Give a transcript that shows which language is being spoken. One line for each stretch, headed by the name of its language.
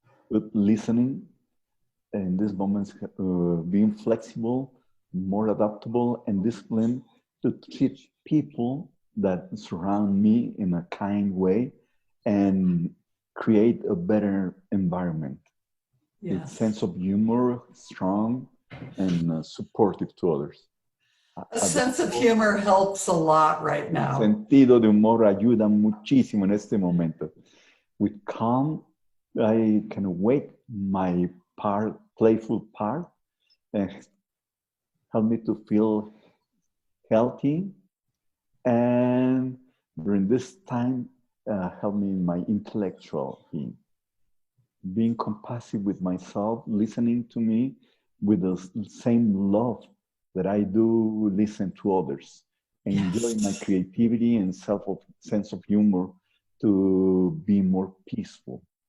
English: Listening in these moments, being flexible, more adaptable, and disciplined to treat people that surround me in a kind way and create a better environment. Yes. With sense of humor, strong, and supportive to others. A sense of humor helps a lot right now.
Spanish: Sentido de humor ayuda muchísimo en este momento.
English: With calm, I can awake my playful part and help me to feel healthy. And during this time, help me in my intellectual being compassive with myself, listening to me with the same love that I do listen to others, enjoying my creativity and sense of humor to be more peaceful.